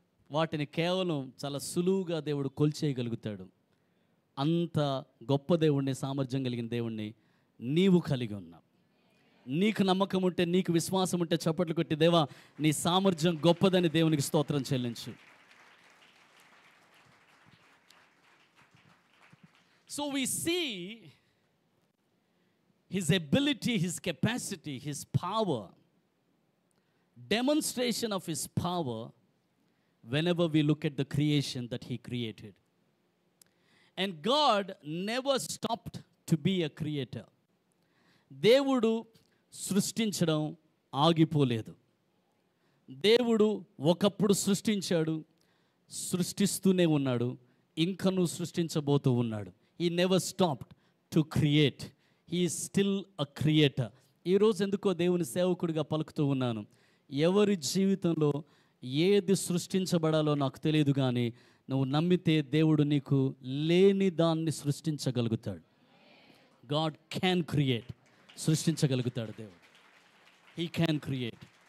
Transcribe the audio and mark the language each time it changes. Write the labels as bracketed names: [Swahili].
[Telugu] వాటిని కేవలం చాలా సులువుగా దేవుడు కొల్చేయగలుగుతాడు. అంత గొప్ప దేవుణ్ణి, సామర్థ్యం కలిగిన దేవుణ్ణి నీవు కలిగి ఉన్నావు. నీకు నమ్మకం ఉంటే, నీకు విశ్వాసం ఉంటే చప్పట్లు కొట్టి, దేవా నీ సామర్థ్యం గొప్పదని దేవునికి స్తోత్రం చెల్లించు. [English] So we see his ability, his capacity, his power, demonstration of his power whenever we look at the creation that he created. And God never stopped to be a creator. [Telugu] దేవుడు సృష్టించడం ఆగిపోలేదు. దేవుడు ఒకప్పుడు సృష్టించాడు, సృష్టిస్తూనే ఉన్నాడు, ఇంకనూ సృష్టించబోతూ ఉన్నాడు. [English] He never stopped to create. He is still a creator. [Telugu] ఈరోజు ఎందుకో దేవుని సేవకుడిగా పలుకుతూ ఉన్నాను. ఎవరి జీవితంలో ఏది సృష్టించబడాలో నాకు తెలియదు, కానీ నువ్వు నమ్మితే దేవుడు నీకు లేని దాన్ని సృష్టించగలుగుతాడు. [English] God can create. [Telugu] సృష్టించగలుగుతాడు దేవుడు. [English] He can create.